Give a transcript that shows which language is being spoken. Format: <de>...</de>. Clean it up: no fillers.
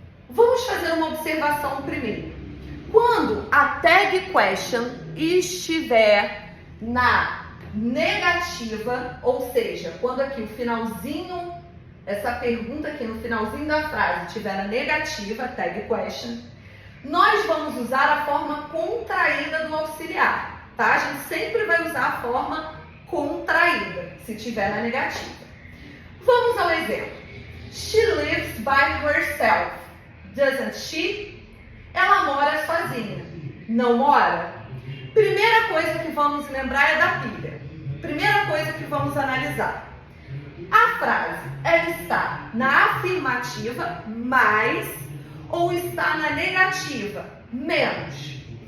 <pt>Vamos fazer uma observação primeiro. Quando a tag question estiver na negativa, ou seja, quando aqui o finalzinho, essa pergunta aqui no finalzinho da frase estiver na negativa, tag question, nós vamos usar a forma contraída do auxiliar, tá? A gente sempre vai usar a forma contraída, se estiver na negativa. Vamos ao exemplo.</pt> <en>She lives by herself, doesn't she?</en> <pt>Ela mora sozinha, não mora? Primeira coisa que vamos lembrar é da pilha. Primeira coisa que vamos analisar. A frase, ela está na afirmativa, mais, ou está na negativa, menos.</pt>